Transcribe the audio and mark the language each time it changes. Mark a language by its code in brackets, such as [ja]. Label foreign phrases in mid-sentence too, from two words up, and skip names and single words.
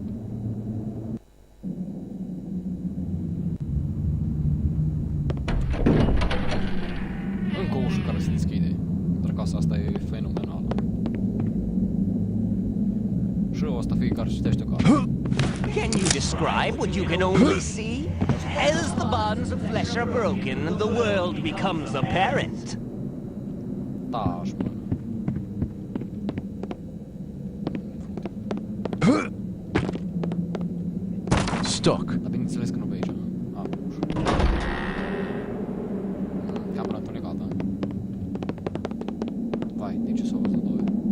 [ro] Încă o ușă care se deschide. Dar casa asta e fenomenală. Și ăsta fie care citește casa. [en] Can you describe what you can only see? As the bonds of flesh are broken, the world becomes apparent. [ro] Taci, mă. Stuck. Dar bineînțeles că nu pe aici. A, ușă. Camera întunecată. Vai, de ce s-au văzut doi?